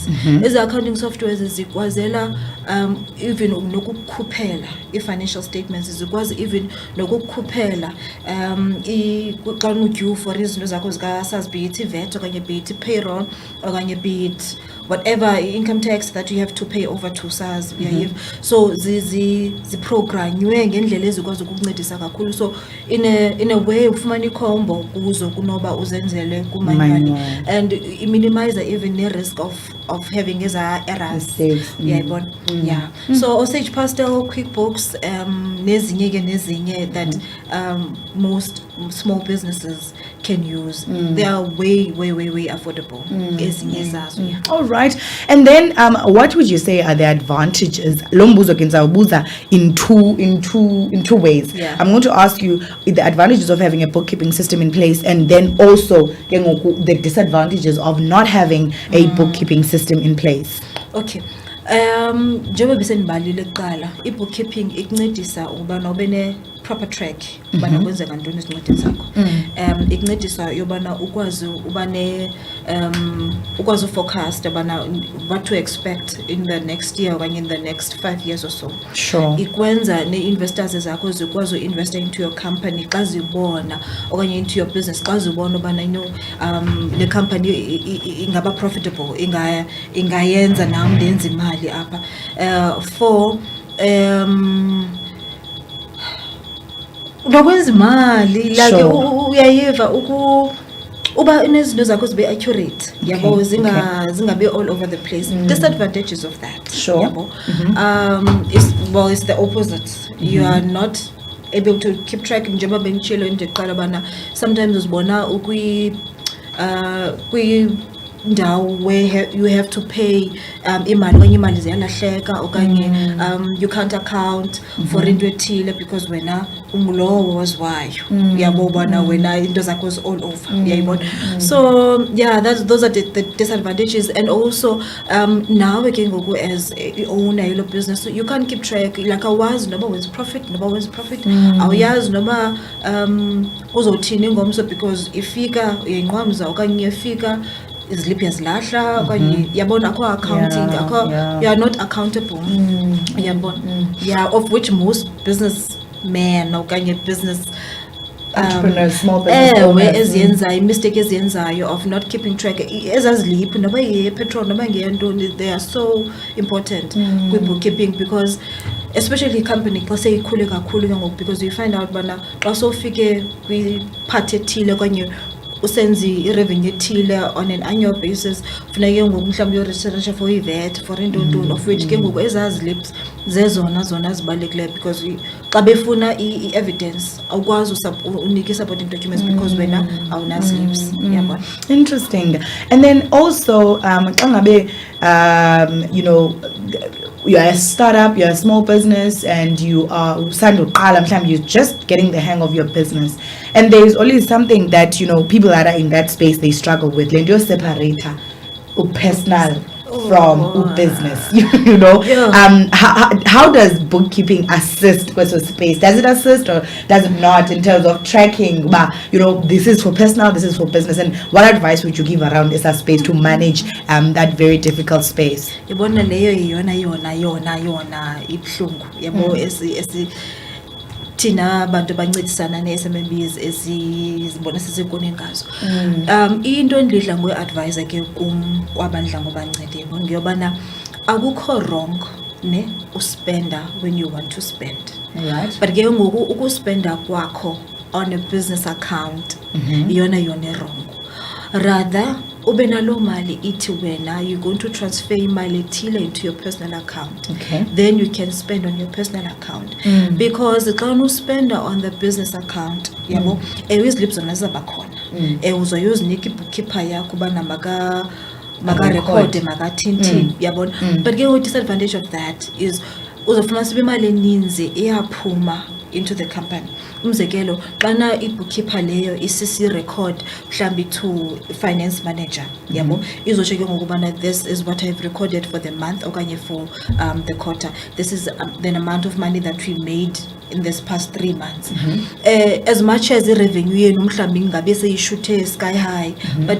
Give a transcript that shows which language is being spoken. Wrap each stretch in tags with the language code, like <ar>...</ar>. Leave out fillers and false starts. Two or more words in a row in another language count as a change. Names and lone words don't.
<xh>Ezi</xh> <en>accounting softwares</en> <xh>zikwazela even nokukhuphela i-</xh> <en>financial statements,</en> <xh>zikwazi even nokukhuphela xa udue for izinto zakho zikasazi,</xh> <en>be it VAT okanye be it payroll okanye be it whatever income tax that you have to pay over to SARS.</en> <xh>So ziprogranywe ngendlela ezikwazi ukukuncedisa kakhulu. So</xh> <en>in a way</en> <xh>ufumana ikhombo kuzo kunoba uzenzele kumanual,</xh> <en>and minimize even the risk of having eza errors. So Sage Pastel, QuickBooks, nezinye that most small businesses can use. They are way affordable. All right. And then what would you say are the advantages?</en> <xh>Lombuzo kinzawubuza</xh> <en>in two ways. I'm going to ask you the advantages of having a bookkeeping system in place, and then also the disadvantages of not having a bookkeeping system in place. Okay.</en> <xh>Njengoba besenibalile kuqala, i-bookkeeping ikuncedisa uba nobene</xh> <en>proper track</en> <xh>ubana kwenzeka ntoni ezincwadini zakho. Ikuncedisa yobana ukwazi ubane ukwazi forecast ubana</xh> <en>what to expect in the next year or in the next 5 years or so. Sure.</en> <xh>Ikwenza ne-investors zakho zikwazi</xh> <en>u-invest into your company</en> <xh>xa zibona okanye</xh> <en>into your business</en> <xh>xa zibona ubana le company ingaba profitable, ingayenza nam ndenza imali apha. For nokwenza imali like uyayiva uba inezinto zakho zibe accurate, yabo, zingabe</xh> <en>all over the place. Disadvantages of that, sure, yabo, it's the opposite. You are not able to keep track.</en> <xh>Njengoba bengitshilo ndiqala bana sometimes uzibona ndawo</xh> <en>where you have to pay</en> <xh>imali okanye imali ziyalahleka okanye</xh> <en>you can't account for</en> <xh>into ethile because wena ungulowo waziwayo, yabo, bona wena into zakho</xh> <en>all over,</en> <xh>yayibona.</xh> <en>So those are the disadvantages. And also now</en> <xh>ke ngoku</xh> <en>as owner yelo business, so you can't keep track, like</en> <xh>awazi noba wenza</xh> <en>profit</en> <xh>awuyazi noba uzothini ngomso,</xh> <en>because</en> <xh>ifika uyayinqamza okanye iyafika iziliphi yazilahla okanye yabona akho</xh> <en>accounting, you are not accountable, yabona, of which most businessmen okanye business entrepreneurs, small business owners,</en> <xh>eziyenzayo mistake eziyenzayo</xh> <en>of not keeping track</en> <xh>ezaziliphi noba ye-petrol noba ngeyantoni,</xh> <en>they are so important kwi-bookkeeping, because especially company</en> <xh>xa seyikhule kakhulu ke ngoku,</xh> <en>because you find out</en> <xh>bana xa sowufike kwi-part ethile okanye usenzi i-revenue ethile</xh> <en>on an annual basis,</en> <xh>funeke ngoku mhlawumbi uyoregisterisha for i-VAT for intoni, of which ke ngoku ezazilips zezona zibalulekileyo, because xa befuna i-evidence awukwazi unike</xh> <en>supporting documents</en> <xh>because wena awunazilips, yabona.</xh> <en>Interesting. And then also</en> <xh>xa ngabe</xh> <en>you're a startup, you're a small business, and you are you're just getting the hang of your business, and there is always something that, you know, people that are in that space, they struggle with. Like, your separator, personal from business. You know, Yeah. how does bookkeeping assist with the space? Does it assist or does it not in terms of tracking? But, you know, this is for personal, this is for business, and what advice would you give around this space to manage that very difficult space?</en> <xh>Yabona leyo yona ibuhlungu yabo thina abantu abancedisana ne-SMMEs ezibona sisekoneni ngazo. Into endidla ngoyi-advise ke kwabandla ngobancede ngiyobana akukho wrong ne uspenda</xh> <en>when you want to spend, Right.</en> <xh>but ke ngoku ukuspenda kwakho</xh> <en>on a business account</en> <xh>yona wrong.</xh> <en>Rather</en> <xh>ube nalo mali ithi wena</xh> <en>you're going to transfer</en> <xh>imali ethile</xh> <en>into your personal account. Okay. Then you can spend on your personal account. Because</en> <xh>xa uspenda</xh> <en>on the business account,</en> <xh>yabo, iziliphu zona zizaba khona. Uzoyozinika i-bookkeeper yakho ubana maka-record maka-thinthini, yabona. But ke</xh> <en>disadvantage of that is</en> <xh>uzofuna sibe imali eninzi iyaphuma</xh> <en>into the company.</en> <xh>Umzekelo xana i-bookkeeper leyo isisi-record mhlambi</xh> <en>to finance manager,</en> <xh>yabo, izotsho ke ngokubana</xh> <en>this is what I've recorded for the month okanye for the quarter. This is the amount of money that we made in this past 3 months. As much as the revenue</en> <xh>yenu mhlambi ngabe seyishuthe</xh> <en>sky high, but</en>